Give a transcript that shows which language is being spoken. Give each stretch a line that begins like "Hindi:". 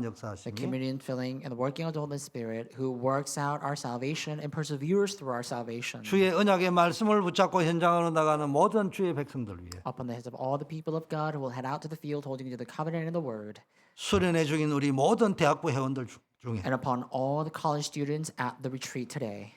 English: the
Korean: 역사하시니
English: community and filling, and the working of the Holy Spirit, who works out our salvation and perseveres through our salvation,
Korean: 주의 언약의 말씀을 붙잡고 현장으로 나가는 모든 주의 백성들 위해
English: upon the heads of all the people of God who will head out to the field holding to the covenant and the word,
Korean: 수련회 중인 우리 모든 대학부 회원들 중에
English: and upon all the college students at the retreat today,